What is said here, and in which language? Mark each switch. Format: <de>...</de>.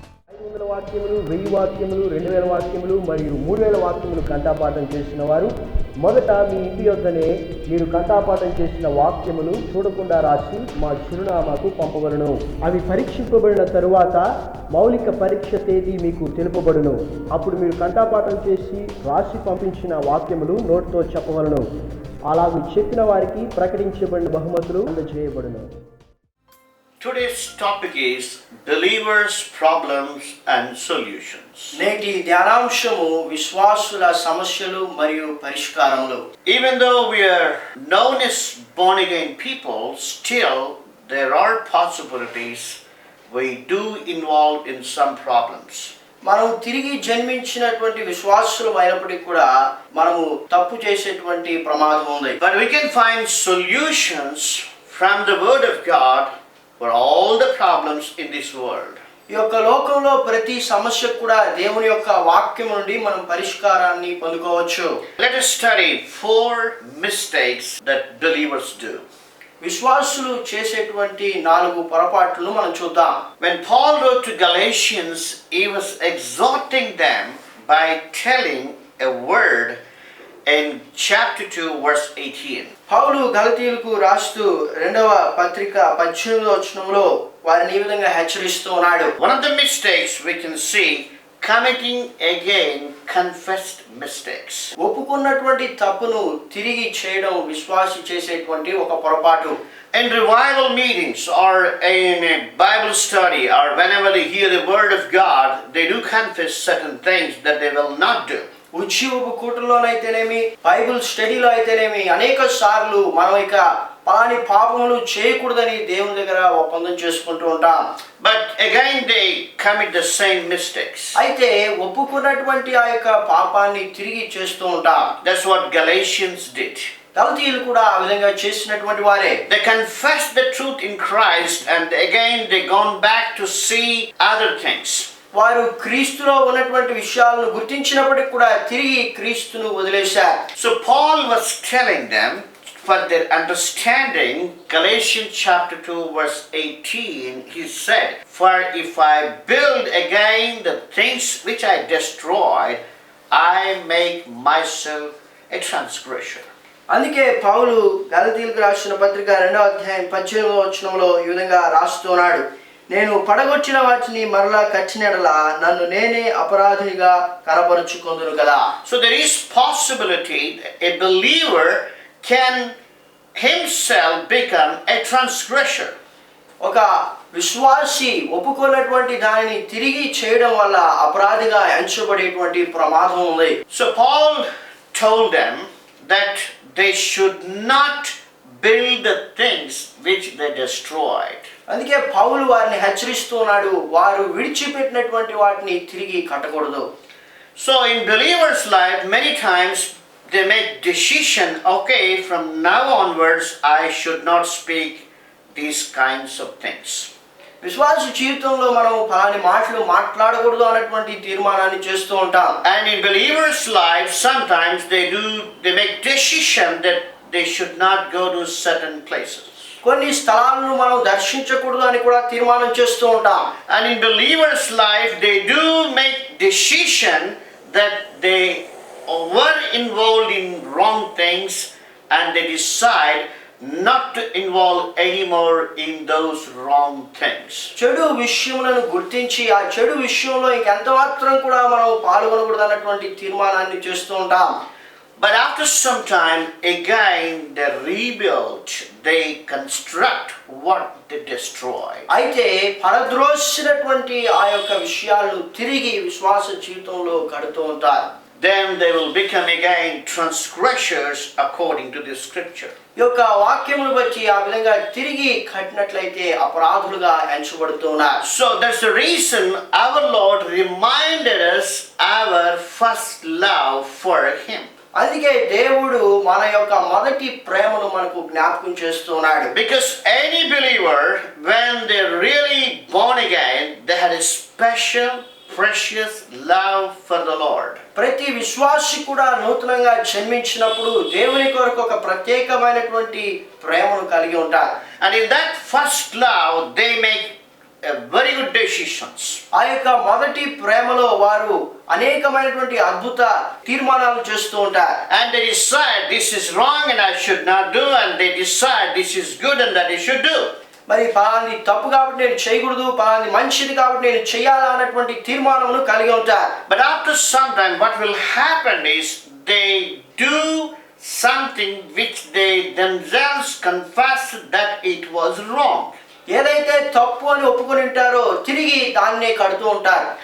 <te>500 వాక్యములు, 1000 వాక్యములు, 2000 వాక్యములు మరియు 3000 వాక్యములు కంఠపాఠం చేసిన వారు మొదట మీ ఇంటి యొద్దనే మీరు కంఠపాఠం చేసిన వాక్యములు చూడకుండా రాసి మా చిరునామాకు పంపబడును. అవి పరీక్షింపబడిన తరువాత మౌలిక పరీక్ష తేదీ మీకు తెలుపబడును. అప్పుడు మీరు కంఠపాఠం చేసి రాసి పంపించిన వాక్యములు నోటితో చెప్పవలను. అలాగూ చెప్పిన వారికి ప్రకటించబడిన బహుమతులు అందజేయబడును.</te> <en>Today's topic is believers' problems and solutions.</en> <te>నేటి ధ్యానాంశము విశ్వాసుల సమస్యలు మరియు పరిష్కారములు.</te> <en>Even though we are known as born again people, still there are possibilities we do involved in some problems.</en> <te>మనం తిరిగి జన్మించినటువంటి విశ్వాసులు అయినప్పటికీ కూడా మనము తప్పు చేసేటువంటి ప్రమాదం ఉంది.</te> <en>But we can find solutions from the word of God for all the problems in this world.</en> <te>ఈ యొక్క లోకంలో ప్రతి సమస్యకు కూడా దేవుని యొక్క వాక్యం నుండి మనం పరిష్కారాన్ని పొందుకోవచ్చు.</te> <en>Let us study 4 mistakes that believers do.</en> <te>విశ్వాసులు చేసేటువంటి 4 పొరపాట్లను మనం చూద్దాం.</te> <en>When Paul wrote to Galatians, he was exhorting them by telling a word in chapter 2 verse 18.</en> <te>పౌలు గలతీయులకు రాస్తూ 2వ పత్రిక 18వ వచనంలో వారిని ఈ విధంగా హెచ్చరిస్తూ ఉన్నాడు.</te> <en>One of the mistakes we can see, committing again confessed mistakes.</en> <te>ఒప్పుకున్నటువంటి తప్పును తిరిగి చేయడం విశ్వాసి చేసేటువంటి ఒక పొరపాటు.</te> <en>In revival meetings or in a Bible study or whenever they hear the word of God, they do confess certain things that they will not do.</en> <te>ఉజ్జీవపు కూటంలోనైతేనేమి, Bible స్టడీలో అయితేనేమి అనేక సార్లు మనం ఇక పలాని పాపములు చేయకూడదని దేవుని దగ్గర ఒప్పందం చేసుకుంటూ ఉంటాం.</te> <en>But again they commit the same mistakes.</en> <te>అయితే ఒప్పుకున్నటువంటి ఆ యొక్క పాపాన్ని తిరిగి చేస్తూ ఉంటాం.</te> <en>That's what Galatians did.</en> <te>గలతీయులు కూడా ఆ విధంగా చేసినటువంటి వారే.</te> <en>They confessed the truth in Christ and again they gone back to see other things.</en> <te>వారు క్రీస్తులో ఉన్నటువంటి విషయాలను గుర్తించినప్పటికీ కూడా తిరిగి క్రీస్తును వదిలేశారు.</te> <en>So Paul was telling them for their understanding, Galatians chapter 2 verse 18, he said, "For if I build again the things which I destroyed, I make myself a transgressor."</en> <te>అందుకే పౌలు గలతీయులకు రాసిన పత్రిక 2వ అధ్యాయం 18వ వచనంలో ఈ విధంగా రాస్తున్నాడు. నేను పడగొచ్చిన వాటిని మరలా కట్టినడలా నన్ను నేనే అపరాధిగా కనపరుచుకొందును కదా.</te> <en>So there is possibility a believer can himself become a transgressor.</en> <te>ఒక విశ్వాసి ఒప్పుకున్నటువంటి దానిని తిరిగి చేయడం వల్ల అపరాధిగా ఎంచబడేటువంటి ప్రమాదం ఉంది.</te> <en>So Paul told them that they should not build the things which they destroyed.</en> <te>అందుకే పౌలు వారిని హెచ్చరిస్తున్నాడు, వారు విడిచిపెట్టినటువంటి వాటిని తిరిగి కట్టకూడదు.</te> <en>So in believers' life, many times they make decision, okay, from now onwards I should not speak these kinds of things.</en> <te>విశ్వాస జీవితంలో మనం ఫలాని మాటలు మాట్లాడకూడదు అన్నటువంటి తీర్మానాన్ని చేస్తూ ఉంటాం.</te> <en>And in believers' life, sometimes they make decision that they should not go to certain places.</en> <te>కొన్ని స్థలాలను మనం దర్శించకూడదు అని కూడా తీర్మానం చేస్తూ ఉంటాం.</te> <en>And in believers' life, they do make decision that they were involved in wrong things, and they decide not to involve anymore in those wrong things.</en> <te>చెడు విషయములను గుర్తించి ఆ చెడు విషయంలో ఇంకెంత మాత్రం కూడా మనం పాల్గొనకూడదు అన్నటువంటి తీర్మానాన్ని చేస్తూ ఉంటాం.</te> <en>But after some time, again they rebuild, they construct what they destroyed.</en> <te>అయితే పరద్రోసినటువంటి ఆ యొక్క విషయాలను తిరిగి విశ్వాస జీవితంలో కడుతూ ఉంటారు.</te> <en>Then they will become again transgressors according to the scripture.</en> <te>ఈ యొక్క వాక్యమును బట్టి ఆ విధంగా తిరిగి కట్టినట్లయితే అపరాధులుగా ఎంచబడుతున్నారు.</te> <en>So that's the reason our Lord reminded us our first love for Him.</en> <te>అందుకే దేవుడు మన యొక్క మొదటి ప్రేమను మనకు జ్ఞాపకం చేస్తున్నాడు.</te> <en>Because any believer, when they're really born again, they had a special precious love for the Lord.</en> <te>ప్రతి విశ్వాసి కూడా నూతనంగా జన్మించినప్పుడు దేవుని కొరకు ఒక ప్రత్యేకమైనటువంటి ప్రేమను కలిగి ఉంటారు.</te> <en>And in that first love, they make very good decisions.</en> <te>ఆ యొక్క మొదటి ప్రేమలో వారు అనేకమైనటువంటి అద్భుత తీర్మానాలు చేస్తూ ఉంటారు.</te> <en>And they decide this is wrong and I should not do, and they decide this is good and that I should do.</en> <te>మరి పలాంది తప్పు కాబట్టి నేను చేయకూడదు, పలాంది మంచిది కాబట్టి నేను చేయాలా అన్నటువంటి తీర్మానమును కలిగి ఉంటారు.</te> <en>But after some time, what will happen is they do something which they themselves confess that it was wrong.</en> <te>ఏదైతే తప్పు అని ఒప్పుకొని ఉంటారో తిరిగి దాన్నే కడుతూ ఉంటారు.</te>